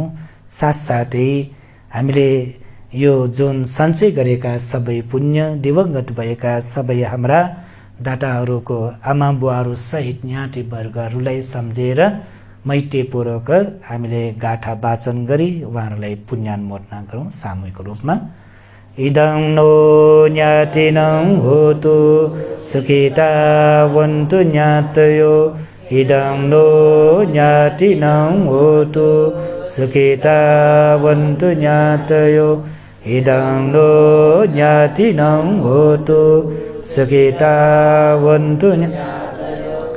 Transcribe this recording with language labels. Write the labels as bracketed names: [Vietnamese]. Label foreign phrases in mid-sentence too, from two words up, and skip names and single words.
[Nepali] साथसाथै हामीले यो जुन सञ्चय गरेका सबै पुण्य दिवंगत भएका सबै हाम्रा दाताहरूको आमा बुवाहरू सहित ज्ञाति वर्गहरूलाई सम्झेर मैत्रीपूर्वक हामीले गाथा वाचन गरी उहाँहरूलाई पुण्यानुमोदना गरौँ सामूहिक रूपमा। [Pali] इदं नो ज्ञातिनं होतु सुखिता वन्तु ज्ञातयो, इदं नो ज्ञातिनं होतु सुखिता वन्तु ज्ञातयो, इदं नो ज्ञातिनं होतु सुखिता वन्तु ज्ञातयो।